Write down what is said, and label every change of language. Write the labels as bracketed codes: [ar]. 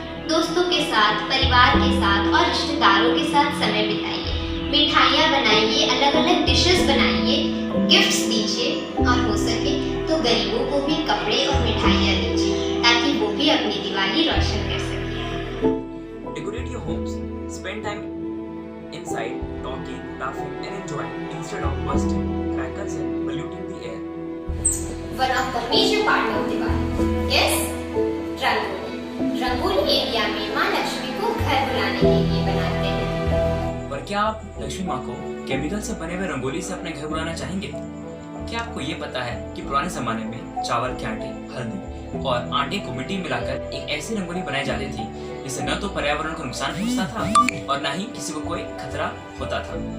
[hi] दोस्तों के साथ, परिवार के साथ और रिश्तेदारों के साथ समय बिताइए, मिठाइयाँ बनाइए, अलग अलग डिशेस बनाइए, गिफ्ट्स दीजिए और हो सके तो गरीबों को भी कपड़े और मिठाइयाँ दीजिए ताकि वो भी अपनी दिवाली रोशन कर सकें। [en] Decorate your homes, spend time inside, talking, laughing and enjoying instead of bursting crackers and polluting the air. One of the major part of Diwali is rangoli. [hi] Rangoli area में माँ लक्ष्मी को घर बुलाने के लिए बनाते हैं। पर क्या आप लक्ष्मी माँ को केमिकल से बने हुए रंगोली से अपने घर बुलाना चाहेंगे? क्या आपको ये पता है कि पुराने जमाने में चावल के आटे, हल्दी और आटे को मिट्टी मिलाकर एक ऐसी रंगोली बनाई जाती थी जिससे न तो पर्यावरण को नुकसान पहुंचता था और न ही किसी को कोई खतरा होता था।